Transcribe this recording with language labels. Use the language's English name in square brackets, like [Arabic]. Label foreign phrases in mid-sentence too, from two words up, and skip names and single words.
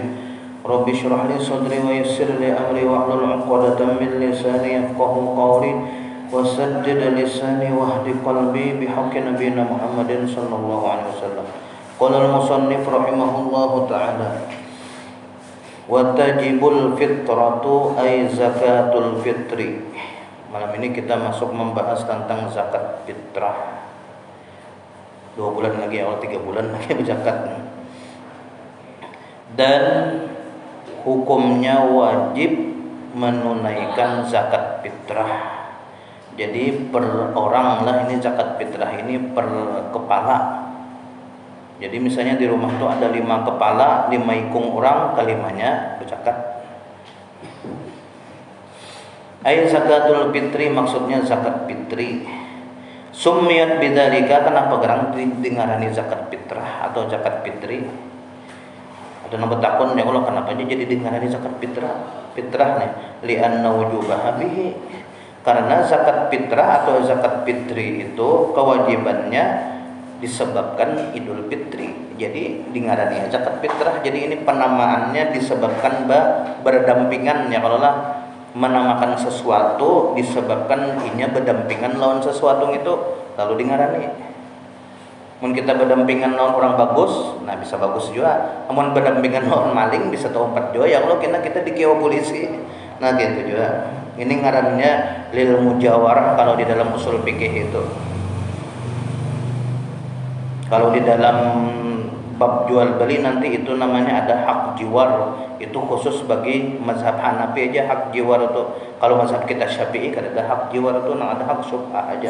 [Arabic] رب اشرح لي صدري ويسر لي أمري واحلل عقدة من لساني يفقهوا قولي وسدد لساني واهد قلبي بحق نبينا محمد صلى الله عليه وسلم. قال المصنف رحمه الله تعالى وتجب الفطرة أي زكاة الفطر. [Indonesian] Malam ini kita masuk membahas tentang zakat fitrah. 2 bulan lagi atau 3 bulan lagi zakat. Dan hukumnya wajib menunaikan zakat fitrah. Jadi per orang lah ini zakat fitrah ini per kepala. Jadi misalnya di rumah tuh ada 5 kepala, 5 ikung orang, kelimanya berzakat. Ayat zakatul fitri maksudnya zakat fitri. [Arabic] سميت بذلك, [Banjar] kenapa gerang dengarani zakat fitrah atau zakat fitri? Ada nama takun ya Allah, kenapa jadi dengarani zakat fitrah? Fitrah nih [Arabic] لأن وجوبها به. [Indonesian] Karena zakat fitrah atau zakat fitri itu kewajibannya disebabkan Idul Fitri. [Banjar] Jadi dingarani zakat fitrah. [Indonesian] Jadi ini penamaannya disebabkan berdampingan ya, [Banjar] kalau lah menamakan sesuatu disebabkan inya berdampingan lawan sesuatu itu lalu dingarani. Mun kita berdampingan lawan orang bagus, nah bisa bagus juga. Mun berdampingan lawan maling bisa tompat juga ya Allah, kita dikira polisi. Nah gitu juga. Ini ngarannya [Arabic] للمجاورة [Banjar] kalau di dalam usul fikih itu. [Indonesian] Kalau di dalam bab jual beli nanti itu namanya ada hak jiwar. Itu khusus bagi mazhab Hanafi aja hak jiwar itu. Kalau mazhab kita Syafi'i kan ada hak jiwar itu, ada hak syubhah aja.